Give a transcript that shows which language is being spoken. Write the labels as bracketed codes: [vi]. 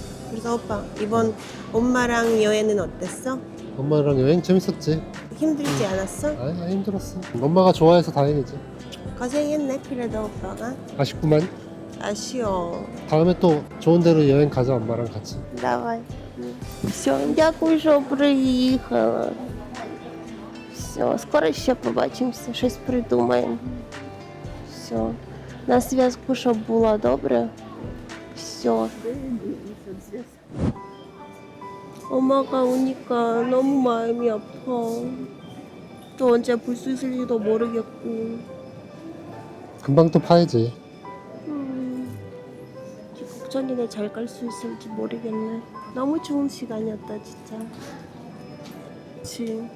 [ko] 그래서 오빠 이번 엄마랑 여행은 어땠어? 엄마랑 여행 재밌었지? 힘들지 않았어? 아니 힘들었어. 엄마가 좋아해서 다행이지. 고생했네 그래도 오빠가. 아쉽구만. 아쉬워. 다음에 또 좋은 데로 여행 가자 엄마랑 같이. [uk] Давай. Все, дякую, що приїхала. Все, скоро ще побачимося, щось придумаємо. Все. На зв'язку, щоб було добре. Все. [ko] 엄마가 오니까 너무 마음이 아파. 또 언제 볼 수 있을지도 모르겠고. 금방 또 파야지. 걱정이네. 잘 갈 수 있을지 모르겠네. 너무 좋은 시간이었다 진짜. 그치.